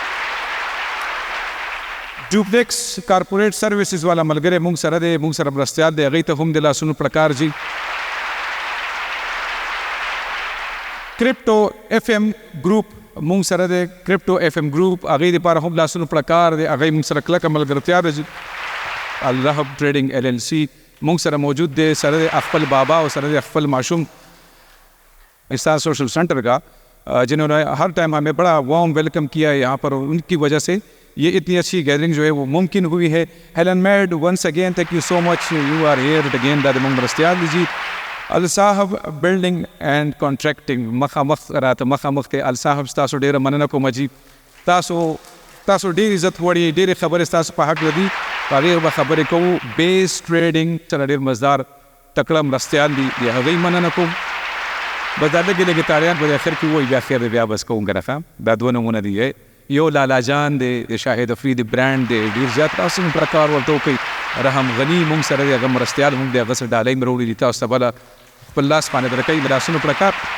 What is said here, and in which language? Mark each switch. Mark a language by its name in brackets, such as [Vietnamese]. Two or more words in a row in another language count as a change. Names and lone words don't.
[Pashto] ډوپلیکس کارپوریټ سروسز والا ملګری موږ سره دی موږ سره مرستیال دی هغې ته هم د لاسونو پړکار جي کرپټو اف ام ګروپ موږ سره د کرپټو اف ام ګروپ هغې دپاره هم لاسونو پړکار دی هغې موږ سره کلکه ملګرتیا ده الرهب ټریډنګ ایل ایل سی موږ سره موجود دی سره د خپل بابا او سره د خپل معشوم [Urdu] اسٹار سوشل سینٹر کا جنہوں نے ہر ٹائم ہمیں بڑا [English] warm welcome [Urdu] کیا ہے یہاں پر ان کی وجہ سے یہ اتنی اچھی گیدرنگ جو ہے وہ ممکن ہوئی ہے ہیلن [English] made once again thank you so much you are here again [Pashto] دا موږ مرستیال جی الصاحب بلډینګ اینڈ کانټریکټینګ مخامخ راته مخامخ دی الصاحب ستاسو ډېره مننه کوم جي تاسو ډېر عزت وړي ډېرې خبرې ستاسو په حق دي په هغې به خبرې کوو بیس ټریډینګ سره ډېر مزدار تکړه مرستیال دي د هغوی مننه کوم بس دا لږې لږې تاریان په اخر کې ووایي بیا خیر دی بیا بس کوم که نه دا دوه نومونه دي یو لالا جان دی د شاهد افریدي برانډ دی ډېر زیات تاسو هم پړکار ورته وکئ رحم غني موږ سره دی هغه مرستیال هم دی هغه سره ډالۍ مې راوړي دي تاسو ته بله خپل لاس باندې درکوي د لاسونو پړکار